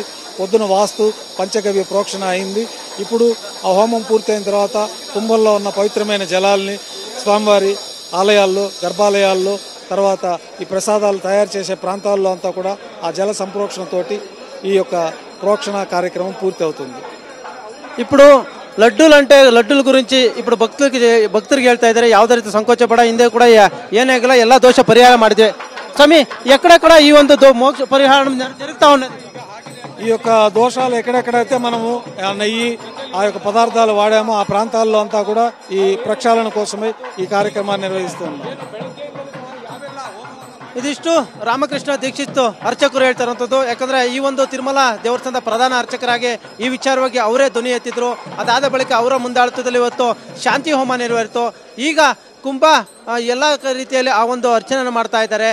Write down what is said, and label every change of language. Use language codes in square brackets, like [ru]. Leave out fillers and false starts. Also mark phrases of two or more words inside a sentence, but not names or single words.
[te] పొద్దున వాస్తు పంచగవ్య ప్రోక్షణ అయింది. ఇప్పుడు ఆ హోమం పూర్తయిన తర్వాత కుంభంలో ఉన్న పవిత్రమైన జలాల్ని స్వామివారి ఆలయాల్లో గర్భాలయాల్లో తర్వాత ఈ ప్రసాదాలు తయారు చేసే ప్రాంతాల్లో అంతా కూడా ఆ జల సంప్రోక్షణతోటి ఈ యొక్క ప్రోక్షణ కార్యక్రమం పూర్తి అవుతుంది. ఇప్పుడు లడ్డూల గురించి ఇప్పుడు భక్తులకు [kn] ಹೇಳ್ತಾ ಇದ್ದಾರೆ. ಯಾವುದೇ ರೀತಿ ಸಂಕೋಚ ಪಡ ಹಿಂದೆ ಕೂಡ ಏನಾಗಲ್ಲ, ಎಲ್ಲ ದೋಷ ಪರಿಹಾರ ಮಾಡಿದೆ. [te] ಸ್ವಾಮಿ ఎక్కడెక్కడ ఈ ಒಂದು మోక్ష పరిహారం జరుగుతా ఉన్నది? ఈ యొక్క దోషాలు ఎక్కడెక్కడైతే మనము నెయ్యి ఆ యొక్క పదార్థాలు వాడామో ఆ ప్రాంతాల్లో అంతా కూడా ఈ ప్రక్షాళన కోసమే ఈ కార్యక్రమాన్ని నిర్వహిస్తున్నాం. [kn] ಇದಿಷ್ಟು ರಾಮಕೃಷ್ಣ ದೀಕ್ಷಿತ್ ಅರ್ಚಕರು ಹೇಳ್ತಾರಂಥದ್ದು. ಯಾಕಂದ್ರೆ ಈ ಒಂದು ತಿರುಮಲ ದೇವಸ್ಥಾನದ ಪ್ರಧಾನ ಅರ್ಚಕರಾಗಿ ಈ ವಿಚಾರವಾಗಿ ಅವರೇ ಧ್ವನಿ ಎತ್ತಿದ್ರು. ಅದಾದ ಬಳಿಕ ಅವರ ಮುಂದಾಳತ್ವದಲ್ಲಿ ಇವತ್ತು ಶಾಂತಿ ಹೋಮ ನೆರವೇರಿತು. ಈಗ ಕುಂಭ ಎಲ್ಲ ರೀತಿಯಲ್ಲಿ ಆ ಒಂದು ಅರ್ಚನೆ ಮಾಡ್ತಾ ಇದ್ದಾರೆ.